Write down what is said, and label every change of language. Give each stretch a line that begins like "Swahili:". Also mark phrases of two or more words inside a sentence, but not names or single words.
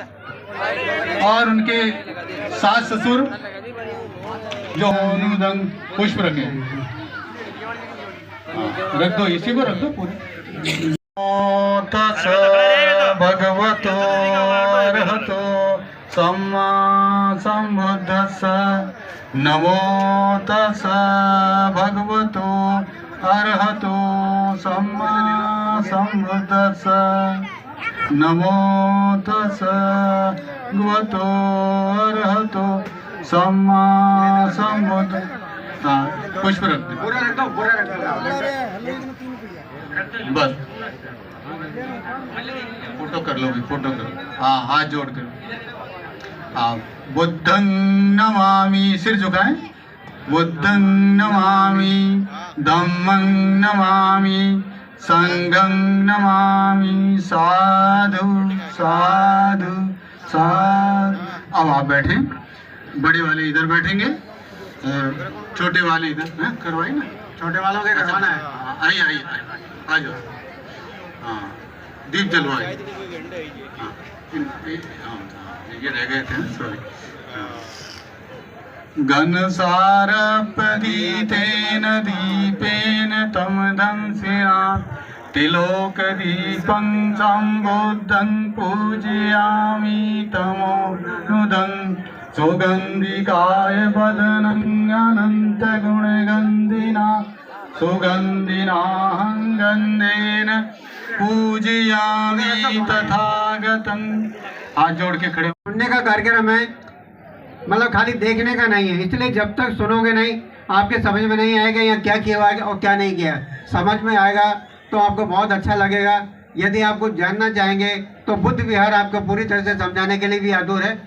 Hindi: और उनके सास ससुर जो अनुदंग पुष्प रखे रख दो, इसी को रख दो पूरे।
Pali: भगवतो अरहतो सम्मा सम्बुद्धस्स नमो तस्स भगवतो अरहतो सम्मा सम्बुद्धस्स नमो तस्स भगवतो अरहतो सम्मा सम्बुद्ध।
Hindi: पुष्प रख दो, पूरा रख दो, पूरा रख दो बस। फोटो कर लो भी, फोटो करो। हाँ, हाथ जोड़ कर। हाँ,
Pali: बुद्धं नमामि,
Hindi: सिर झुकाएं।
Pali: बुद्धं नमामि, धम्मं नमामि, संघं नमामि, साधु साधु साधु।
Hindi: अब आप बैठे, बड़े वाले इधर बैठेंगे और छोटे वाले इधर। करवाई ना, छोटे वालों के करवाना है। आइए आइए आ जाओ। हाँ, दीप जलवाए। हाँ, ये रह गए थे, सॉरी।
Pali: घनसारपदीतेन दीपेन तम दंसिना तिलोकदीपं सम्बुद्धं पूजयामि तमोनुदं सुगन्धिकाय वदनं अनन्तगुणगन्धिना सुगन्धिनाहं गन्धेन पूजयामि तथागतं।
Hindi: हाथ जोड़ के खड़े। पुण्य का कार्यक्रम है। मतलब खाली देखने का नहीं है। इसलिए जब तक सुनोगे नहीं आपके समझ में नहीं आएगा या क्या किया हुआ और क्या नहीं किया। समझ में आएगा तो आपको बहुत अच्छा लगेगा। यदि आप कुछ जानना चाहेंगे तो बुद्ध विहार आपको पूरी तरह से समझाने के लिए भी आतुर है।